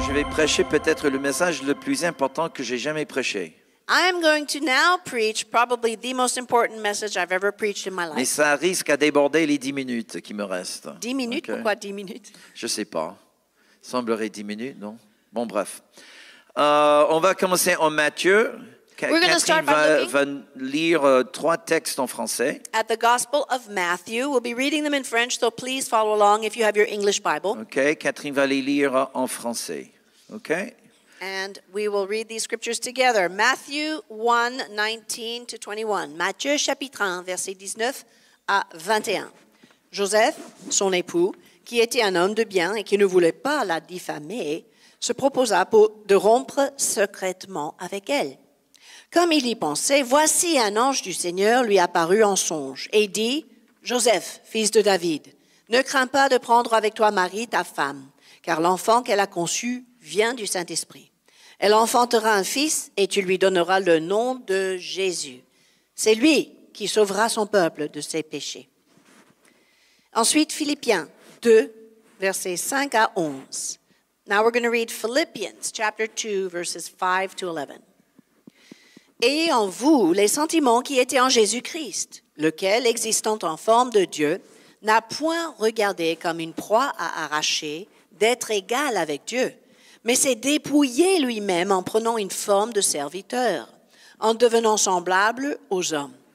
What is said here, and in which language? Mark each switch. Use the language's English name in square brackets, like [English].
[French] prêcher peut-être le message le plus important que j'ai jamais prêché. [English] I am going to now preach probably the most important message I've ever preached in my [French] Mais [English] life. [French] ça risque à déborder les 10 minutes qui me restent. 10 minutes, Ok? pourquoi 10 minutes? Je sais pas. Semblerait 10 minutes, non? Bon, bref. On va commencer en Matthieu. [English] We're gonna start [French] Catherine [English] by [French] va lire 3 textes en français. [English] At the Gospel of Matthew, we'll be reading them in French, so please follow along if you have your English Bible. OK? [French] Catherine va les lire en français. OK? [English] And we will read these scriptures together. Matthew 1, 19 to 21. [French] Matthieu chapitre 1, versets 19 à 21. Joseph, son époux, qui était un homme de bien et qui ne voulait pas la diffamer, se proposa de rompre secrètement avec elle. Comme il y pensait, voici un ange du Seigneur lui apparut en songe et dit, « Joseph, fils de David, ne crains pas de prendre avec toi Marie, ta femme, car l'enfant qu'elle a conçu vient du Saint-Esprit. Elle enfantera un fils et tu lui donneras le nom de Jésus. C'est lui qui sauvera son peuple de ses péchés. » Ensuite, Philippiens 2, versets 5 à 11. [English] Now we're going to read Philippians chapter 2, verses 5 to 11. [French] Ayez en vous les sentiments qui étaient en Jésus-Christ, lequel, existant en forme de Dieu, n'a point regardé comme une proie à arracher d'être égal avec Dieu, mais s'est dépouillé lui-même en prenant une forme de serviteur, en devenant semblable aux hommes.